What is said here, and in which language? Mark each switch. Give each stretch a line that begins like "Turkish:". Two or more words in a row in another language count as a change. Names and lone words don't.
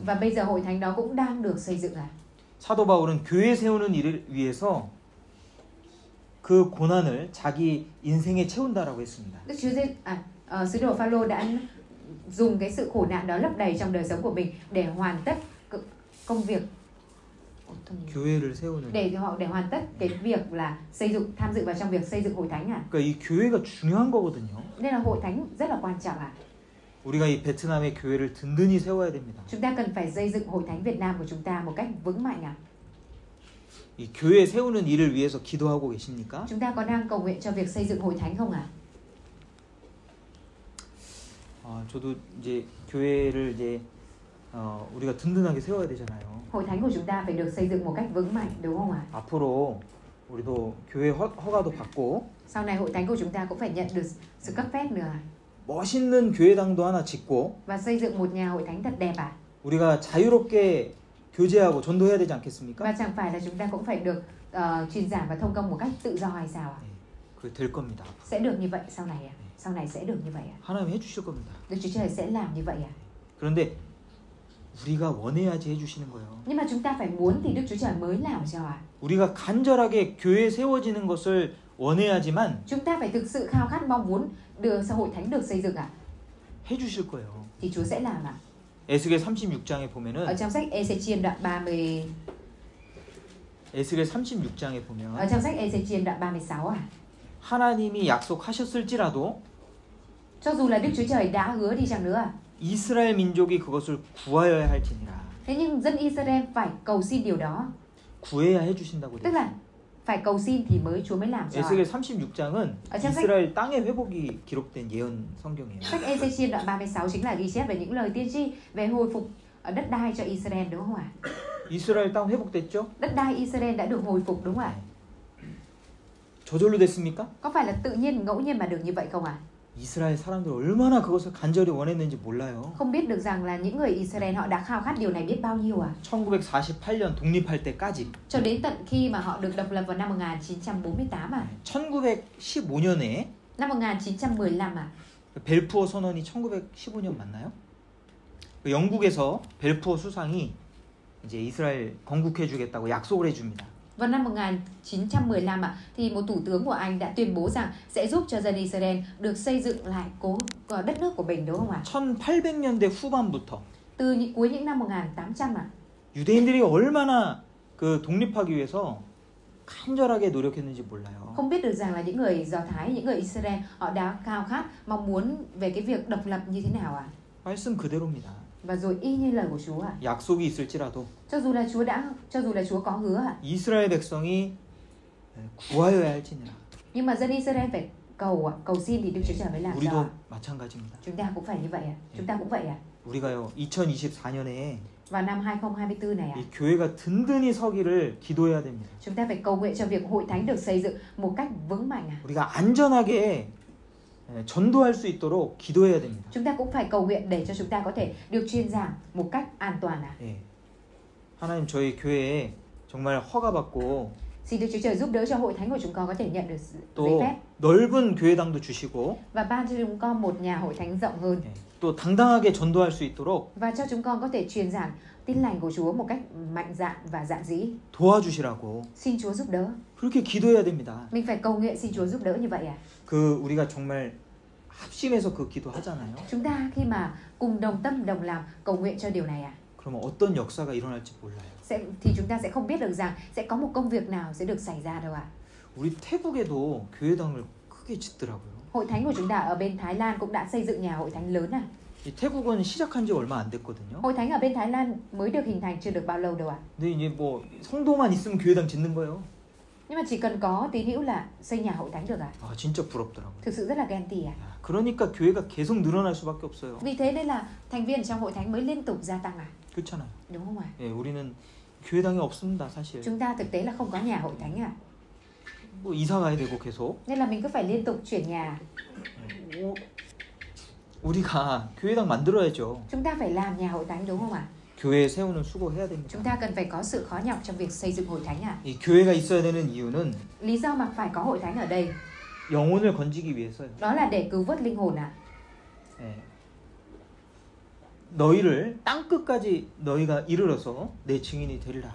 Vietnamese: Và bây giờ hội thánh đó cũng đang được xây dựng ạ.
Korean: 사도 바울은 교회 세우는 일을 위해서 그 고난을 자기 인생에 채운다라고 했습니다.
Vietnamese: Đức Chúa sứ đồ Phaolô đã dùng cái sự khổ nạn đó lấp đầy trong đời sống của mình để hoàn tất công việc
Korean: 교회를 세우는
Vietnamese: để hoàn tất cái việc là tham dự vào trong việc xây dựng hội thánh ạ.
Korean: 그러니까 이 교회가 중요한 거거든요.
Vietnamese: Nên là hội thánh rất là quan trọng ạ.
Korean: 우리가 이 베트남의 교회를 든든히 세워야 됩니다.
Vietnamese: Chúng ta cần phải xây dựng hội thánh Việt Nam của chúng ta một cách vững mạnh ạ.
Korean: 이 교회 세우는 일을 위해서 기도하고 계십니까?
Vietnamese: Chúng ta có đang cầu nguyện cho việc xây dựng hội thánh không ạ?
Korean: 저도 이제 교회를 이제 우리가 든든하게 세워야 되잖아요.
Vietnamese: Hội thánh của chúng ta phải được xây dựng một cách vững mạnh đúng không ạ?
Korean: 앞으로 우리도 교회 허가도 받고
Vietnamese: Sau này hội thánh của chúng ta cũng phải nhận được sự cấp phép nữa.
Korean: 멋있는 교회당도 하나 짓고
Vietnamese: Và xây dựng một nhà hội thánh thật đẹp ạ.
Korean: 우리가 자유롭게 교제하고 전도해야 되지 않겠습니까?
Vietnamese: Và chẳng phải là chúng ta cũng phải được truyền giảng và thông công một cách tự do hay sao ạ?
Korean: 그게 될 겁니다.
Vietnamese: Sẽ được như vậy sau này ạ. Sau này sẽ được như vậy ạ.
Korean: 하나님 해주실 겁니다.
Vietnamese: Đức Chúa Trời sẽ làm như vậy ạ.
Korean: 그런데 우리가 원해야지 해주시는 거예요.
Vietnamese: Nhưng mà chúng ta phải muốn thì Đức Chúa Trời mới làm cho ạ.
Korean: 우리가 간절하게 교회 세워지는 것을 원해야지만
Vietnamese: Chúng ta phải thực sự khao khát mong muốn hội thánh được xây dựng ạ.
Korean: 해주실 거예요.
Vietnamese: Thì Chúa sẽ làm ạ.
Korean: 에스겔 36장에 보면은
Vietnamese: ở trong sách Ê-xê-chiên đoạn 30
Korean: 에스겔 36장에 보면
Vietnamese: ở trong sách Ê-xê-chiên đoạn 36
Korean: 하나님이 약속하셨을지라도
Vietnamese: cho dù là Đức Chúa Trời đã hứa đi chăng nữa
Korean: 이스라엘 민족이 그것을 구하여야 할지니라.
Vietnamese: thế nhưng dân Israel phải cầu xin điều đó.
Korean: 구해야 해주신다고.
Vietnamese: Tức là phải cầu xin thì Chúa mới làm cho.
Korean: 에스겔 36장은 이스라엘 땅의 회복이 기록된 예언 성경이에요.
Vietnamese: Sách Ê-xê-chiên đoạn 36 chính là ghi chép về những lời tiên tri về hồi phục đất đai cho Israel đúng không ạ?
Korean: 이스라엘 땅 회복됐죠?
Vietnamese: Đất đai Israel đã được hồi phục đúng không ạ?
Korean: 저절로 됐습니까?
Vietnamese: Có phải là tự nhiên ngẫu nhiên mà được như vậy không ạ?
Korean: 이스라엘 사람들 얼마나 그것을 간절히 원했는지 몰라요.
Vietnamese: Không biết được rằng là những người Israel họ đã khao khát điều này biết bao nhiêu à?
Korean: 1948년 독립할 때까지.
Vietnamese: Cho đến tận khi mà họ được độc lập vào năm 1948 à?
Korean: 1915년에
Vietnamese: năm 1915 à?
Korean: 벨푸어 선언이 1915년 맞나요? 영국에서 벨푸어 수상이 이제 이스라엘 건국해주겠다고 약속을 해줍니다.
Vietnamese: Vào năm 1915 thì một thủ tướng của Anh đã tuyên bố rằng sẽ giúp cho dân Israel được xây dựng lại đất nước của mình đúng không ạ?
Korean: 1800년대 후반부터
Vietnamese: từ cuối những năm 1800
Korean: 유대인들이 얼마나 그 독립하기 위해서 간절하게 노력했는지 몰라요.
Vietnamese: Không biết được rằng là những người Do Thái, những người Israel họ đã khao khát, mong muốn về cái việc độc lập như thế nào ạ?
Korean: 말씀 그대로입니다.
Vietnamese: Và rồi y như lời của Chúa ạ.
Korean: 약속이 있을지라도
Vietnamese: Cho dù là Chúa có hứa ạ,
Korean: 이스라엘 백성이 구하여야 할지니라.
Vietnamese: nhưng mà dân Israel phải cầu xin thì Đức Chúa Trời mới làm cho.
Korean: 우리도 마찬가지입니다.
Vietnamese: Chúng ta cũng phải như vậy ạ. Chúng ta cũng vậy ạ.
Korean: 우리가요 2024년에
Vietnamese: Vào năm 2024 này ạ,
Korean: 이 교회가 든든히 서기를 기도해야 됩니다.
Vietnamese: chúng ta phải cầu nguyện cho việc hội thánh được xây dựng một cách vững mạnh ạ.
Korean: 우리가 안전하게 전도할 수 있도록 기도해야 됩니다.
Vietnamese: Chúng ta cũng phải cầu nguyện để cho chúng ta có thể được truyền giảng một cách an toàn ạ.
Korean: 예. 하나님 저희 교회에 정말 허가받고
Vietnamese: Xin Đức Chúa Trời giúp đỡ cho hội thánh của chúng con có thể nhận được giấy
Korean: 또
Vietnamese: phép
Korean: 넓은 교회당도 주시고
Vietnamese: và ban cho chúng con một nhà hội thánh rộng hơn,
Korean: 예. 또 당당하게 전도할 수 있도록
Vietnamese: và cho chúng con có thể truyền giảng tin lành của Chúa một cách mạnh dạn và dạn dĩ.
Korean: 도와주시라고
Vietnamese: Xin Chúa giúp đỡ.
Korean: 그렇게 기도해야 됩니다.
Vietnamese: Mình phải cầu nguyện xin Chúa giúp đỡ như vậy à?
Korean: 우리가 정말 합심해서 그 기도하잖아요.
Vietnamese: Chúng ta khi mà cùng đồng tâm đồng lòng cầu nguyện cho điều này à?
Korean: 그러면 어떤 역사가 일어날지 몰라요.
Vietnamese: Thì chúng ta sẽ không biết được rằng sẽ có một công việc nào sẽ được xảy ra đâu ạ.
Korean: 우리 태국에도 교회당을 크게 짓더라고요.
Vietnamese: Hội thánh của chúng ta ở bên Thái Lan cũng đã xây dựng nhà hội thánh lớn à?
Korean: 이 태국은 시작한 지 얼마 안 됐거든요.
Vietnamese: Hội thánh ở bên Thái Lan mới được hình thành chưa được bao lâu đâu ạ.
Korean: 근데 이제 뭐 성도만 있으면 교회당 짓는 거예요.
Vietnamese: Nhưng mà chỉ cần có tín hữu là xây nhà hội thánh được à?
Korean: 아 진짜 부럽더라고요.
Vietnamese: Thực sự rất là ghen tị à?
Korean: 그러니까 교회가 계속 늘어날 수밖에 없어요.
Vietnamese: Vì thế nên là thành viên trong hội thánh mới liên tục gia tăng à?
Korean: 그렇잖아요.
Vietnamese: Đúng không ạ?
Korean: 예, 우리는 교회당이 없습니다, 사실.
Vietnamese: Chúng ta thực tế là không có nhà hội thánh à?
Korean: 뭐 이사 가야 되고 계속.
Vietnamese: Nên là mình cứ phải liên tục chuyển nhà.
Korean: 우리가 교회당 만들어야죠.
Vietnamese: Chúng ta phải làm nhà hội thánh đúng không ạ?
Korean: 교회 세우는 수고해야 됩니다.
Vietnamese: Chúng ta cần phải có sự khó nhọc trong việc xây dựng hội thánh à?
Korean: 이 교회가 있어야 되는 이유는
Vietnamese: Lý do mà phải có hội thánh ở đây
Korean: 영혼을 건지기 위해서요.
Vietnamese: đó là để cứu vớt linh hồn à?
Korean: 예. 너희를 땅 끝까지 너희가 이르러서 내 증인이 되리라.